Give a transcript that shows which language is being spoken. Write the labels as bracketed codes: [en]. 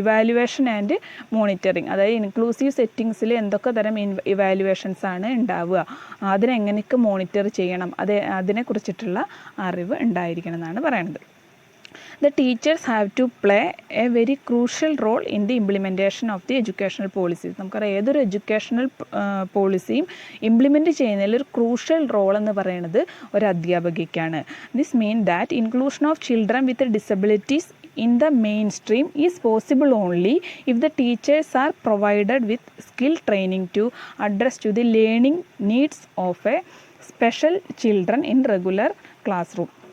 [ml] Evaluation and monitoring, അതായത് inclusive സെറ്റിങ്സിൽ എന്തൊക്കെ തരം ഇവാലുവേഷൻസ് ആണ് ഉണ്ടാവുക, അതിനെങ്ങനെയൊക്കെ മോണിറ്റർ ചെയ്യണം, അതിനെക്കുറിച്ചിട്ടുള്ള അറിവ് ഉണ്ടായിരിക്കണം എന്നാണ് പറയുന്നത്. [en] The teachers have to play a very crucial role in the implementation of the educational policies. [ml] നമുക്കറിയാം ഏതൊരു എഡ്യൂക്കേഷണൽ പോളിസിയും ഇംപ്ലിമെൻറ്റ് ചെയ്യുന്നതിൽ ഒരു ക്രൂഷ്യൽ റോൾ എന്ന് പറയുന്നത് ഒരു അധ്യാപകയ്ക്കാണ്. [en] This mean that inclusion of children with disabilities in the mainstream is possible only if the teachers are provided with skill training to address to the learning needs of a special children in regular classroom.